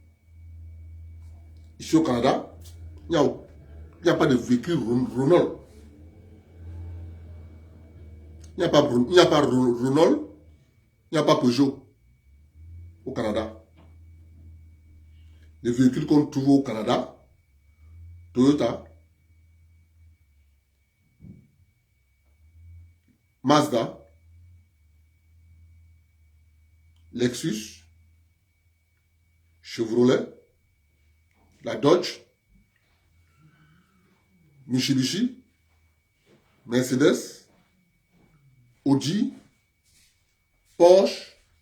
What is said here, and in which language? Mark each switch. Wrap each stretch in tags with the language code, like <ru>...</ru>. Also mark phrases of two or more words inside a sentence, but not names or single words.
<fr>Ici au Canada, il n'y a pas de véhicule Renault. Il n'y a pas Renault, il n'y a pas Peugeot au Canada. Les véhicules qu'on trouve au Canada, Toyota, Mazda, Lexus, Chevrolet, la Dodge, Mitsubishi, Mercedes, Audi, Porsche,</fr>